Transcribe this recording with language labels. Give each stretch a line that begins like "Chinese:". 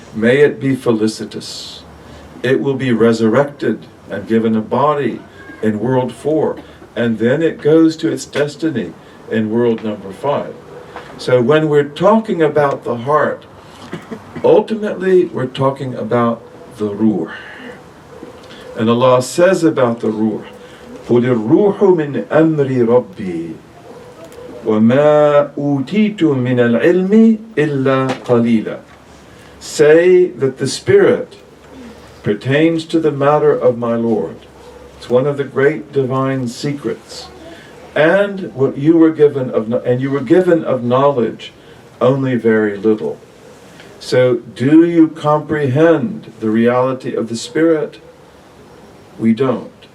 English: May it be felicitous. It will be resurrected and given a body in world 4. And then it goes to its destiny in world number 5. So when we're talking about the heart, ultimately we're talking about the ruh. And Allah says about the ruh,
Arabic: قُلِ الرُّوحُ مِنْ أَمْرِ رَبِّي وَمَا أُوتِيتُ مِنَ الْعِلْمِ إِلَّا قَلِيلًا.
English: Say that the spirit pertains to the matter of my Lord. It's one of the great divine secrets. And what you were given of knowledge only very little. So do you comprehend the reality of the spirit? We don't.